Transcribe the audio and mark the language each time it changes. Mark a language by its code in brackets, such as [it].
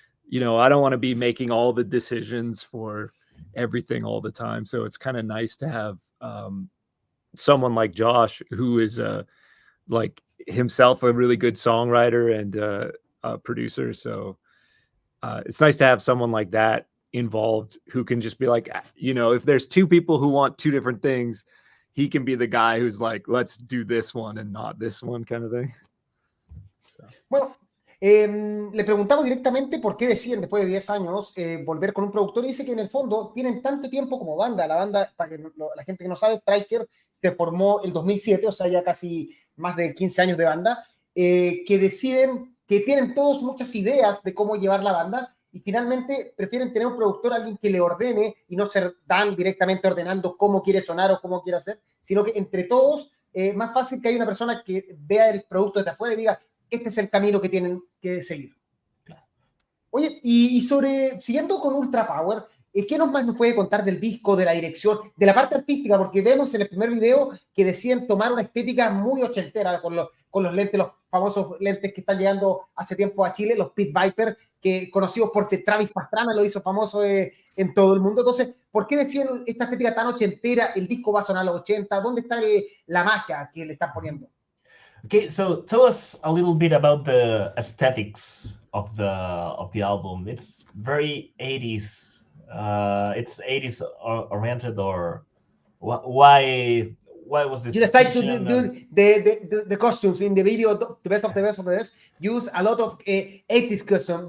[en] You know, I don't want to be making all the decisions for everything all the time, so it's kind of nice to have someone like Josh, who is like himself a really good songwriter and a producer. So it's nice to have someone like that involved who can just be like, you know, if there's two people who want two different things, he can be the guy who's like, let's do this one and not this one, kind of thing. So. [es] Bueno, le preguntamos directamente por qué deciden después de 10 años volver con un productor, y dice que en el fondo tienen tanto tiempo como banda. La banda, para que la gente que no sabe, Striker se formó el 2007, o sea, ya casi más de 15 años de banda, que deciden que tienen todos muchas ideas de cómo llevar la banda, y finalmente prefieren tener un productor, alguien que le ordene, y no ser Dan directamente ordenando cómo quiere sonar o cómo quiere hacer, sino que entre todos, más fácil que haya una persona que vea el producto desde afuera y diga, este es el camino que tienen que seguir. Oye, siguiendo con Ultrapower, ¿qué más nos puede contar del disco, de la dirección, de la parte artística? Porque vemos en el primer video que deciden tomar una estética muy ochentera con los lentes, los famosos lentes que están llegando hace tiempo a Chile, los Pit Viper, que conocidos porque Travis Pastrana lo hizo famoso en todo el mundo. Entonces, ¿por qué deciden esta estética tan ochentera? El disco va a sonar a los 80. ¿Dónde está la magia que le están poniendo? [en] Okay, so tell us a little bit about the aesthetics of the album. It's very 80s. It's 80s oriented, or why was this? You decide to do the costumes in the video, the best of the best, use a lot of 80s costumes.